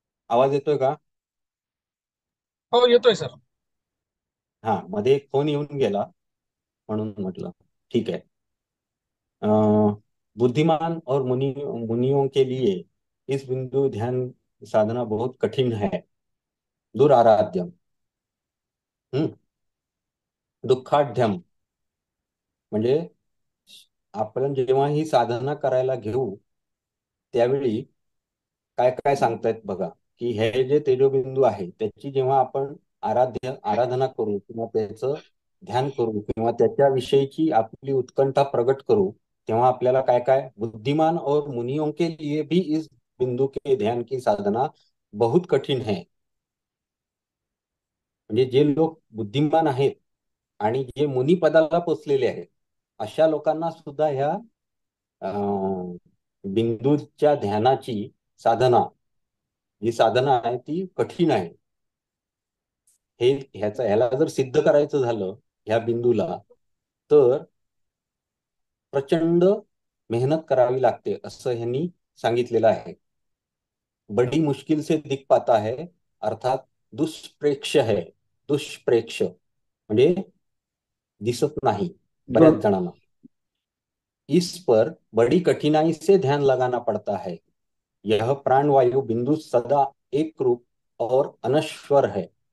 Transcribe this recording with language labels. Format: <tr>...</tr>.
<mr>आवाज येतोय का? हो येतोय सर. हा, मध्ये एक फोन येऊन गेला म्हणून म्हटलं ठीक आहे.</mr> <hi>बुद्धिमान और मुनियों के लिए इस बिंदु ध्यान साधना बहुत कठिन है।</hi> <mr>दुराराध्यम, हम्म दुःखाढ्यम, म्हणजे आपण जेव्हा ही साधना करायला घेऊ त्यावेळी काय काय सांगतायत बघा, की हे जे तेजोबिंदू आहे त्याची जेव्हा आपण आराधना करू किंवा त्याचं ध्यान करू किंवा त्याच्याविषयीची आपली उत्कंठा प्रकट करू, तेव्हा आपल्याला काय काय</mr> <hi>बुद्धिमान और मुनियों के लिए भी इस बिंदु के ध्यान की साधना बहुत कठीण है।</hi> <mr>म्हणजे जे लोक बुद्धिमान आहेत आणि जे मुनी पदाला पोचलेले आहेत अशा लोकांना सुद्धा ह्या बिंदूच्या ध्यानाची साधना, जी साधना आहे ती कठीण आहे। ह्याला जर सिद्ध करायचं झालं ह्या बिंदूला, तर प्रचंड मेहनत करावी लागते असं ह्यांनी सांगितलेलं आहे।</mr> <hi>बड़ी मुश्किल से दिख पाता है, अर्थात दुष्प्रेक्ष है।</hi> <mr>दुष्प्रेक्ष म्हणजे दिसत नाही बऱ्याच जणांना।</mr> <hi>इस पर बड़ी कठिनाई से ध्यान लगाना पड़ता है। यह प्राणवायु बिंदु सदा एक रूप और अनश्वर है।</hi>